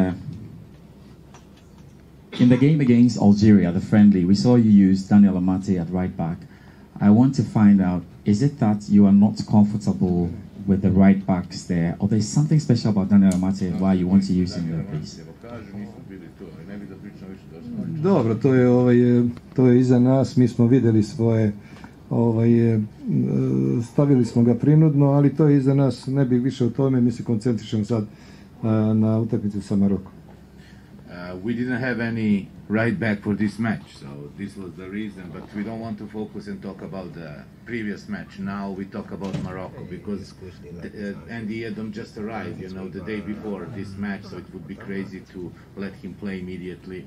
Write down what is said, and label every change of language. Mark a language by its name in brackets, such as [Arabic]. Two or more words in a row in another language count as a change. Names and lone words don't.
[English] In the game against Algeria, the friendly, we saw you use Daniel Amate at right back. I want to find out, is it that you are not comfortable with the right backs there, or there's something special about Daniel Amate why you want to use him there, please? [Serbian] Dobro, to je iza nas, mi smo vidjeli svoje, stavili smo ga prinudno, ali to je iza nas, ne bih više o tome, mi se koncentrišemo sad na utakmicu sa Marokom. [English] We didn't have any right back for this match, so this was the reason, but we don't want to focus and talk about the previous match. Now we talk about Morocco because Andy Edom just arrived, you know, the day before this match, so it would be crazy to let him play immediately.